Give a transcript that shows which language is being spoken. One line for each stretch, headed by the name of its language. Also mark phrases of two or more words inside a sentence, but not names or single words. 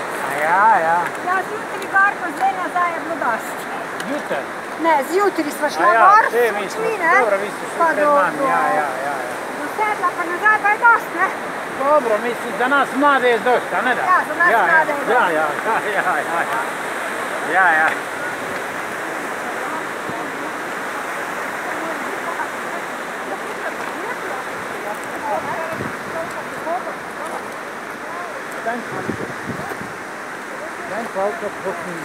Slovenian: Ja. Ja, zjutraj gor pa zdaj nazaj je bilo dosti. Jutri? Ne, zjutraj sva šla gor, šli, ne? Dobro, vi ste šli pred nami, ja. Do sedla pa nazaj pa je dosti, ne? Dobro, mislim, za nas mlade je dosta, ne da? Ja, za nas mlade je dosta. Ja. Daj palca počinje.